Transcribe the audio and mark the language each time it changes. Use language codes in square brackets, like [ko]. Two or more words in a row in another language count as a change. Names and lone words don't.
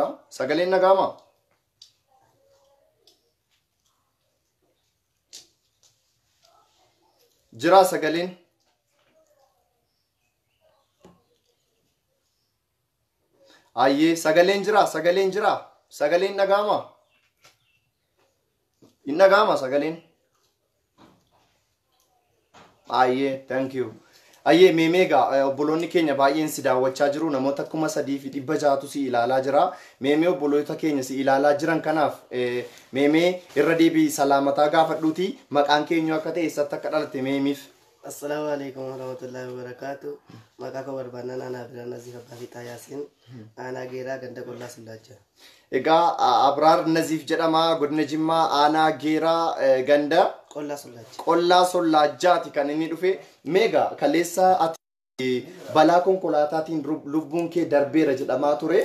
[om] Sagaleen nagaama. Jira sagaleen. Aye, sagaleen jira, sagaleen nagama. Innagama sagaleen. [en] Aye, thank you. Aye, [om] meemega obboloonni keenya baay'een si daawwachaa jiru namoota 3,600 si ilaalaa jira. Meemee obboloota keenya si ilaalaa jiran kanaaf meemee irra deebii salaamataa gaafadhuuti maqaan keenya akka ta'e eessatti akka dhalatte meemiif. [ar] السلام عليكم ورحمة الله وبركاته. [om] Maqaa koo barbaannaan aanaa Abiraan Naziif abbaa fi taayaasiin aanaa geeraa ganda qollaa sullaacha. Egaa Abraar Naziif jedhama godina Jimmaa aanaa geeraa ganda qollaa sullaachaati kan inni dhufe. Meega kaleessa ati balaa konkolaataatiin lubbuun kee darbeera jedhamaa ture.